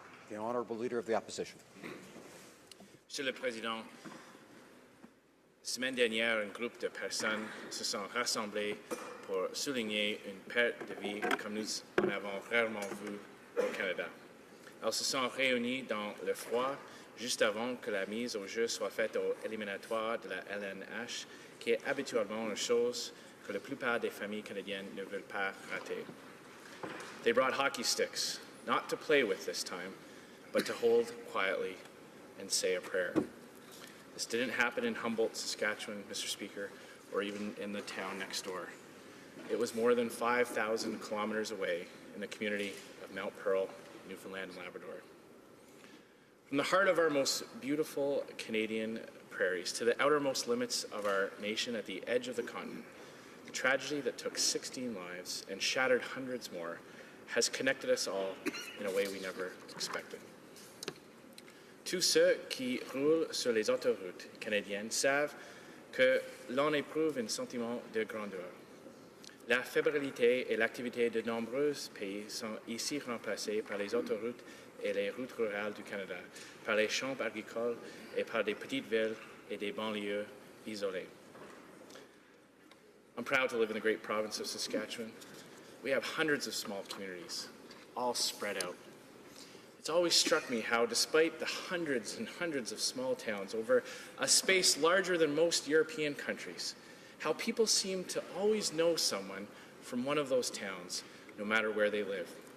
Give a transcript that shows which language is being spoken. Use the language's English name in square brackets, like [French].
[English] The Honourable Honourable Leader of the Opposition. [French] Monsieur le Président, semaine dernière, un groupe de personnes se sont rassemblées pour souligner une perte de vie comme nous en avons rarement vu au Canada. Elles se sont réunies dans le froid juste avant que la mise au jeu soit faite aux éliminatoires de la LNH, qui est habituellement une chose que la plupart des familles canadiennes ne veulent pas rater. [English] They brought hockey sticks, not to play with this time, but to hold quietly and say a prayer. This didn't happen in Humboldt, Saskatchewan, Mr. Speaker, or even in the town next door. It was more than 5,000 kilometers away in the community of Mount Pearl, Newfoundland and Labrador. From the heart of our most beautiful Canadian prairies to the outermost limits of our nation at the edge of the continent, the tragedy that took 16 lives and shattered hundreds more has connected us all in a way we never expected. [French] Tous ceux qui roulent sur les autoroutes canadiennes savent que l'on éprouve un sentiment de grandeur. La fébrilité et l'activité de nombreux pays sont ici remplacées par les autoroutes et les routes rurales du Canada, par les champs agricoles et par des petites villes et des banlieues isolées. [English] I'm proud to live in the great province of Saskatchewan. We have hundreds of small communities, all spread out. It's always struck me how, despite the hundreds and hundreds of small towns over a space larger than most European countries, how people seem to always know someone from one of those towns, no matter where they live.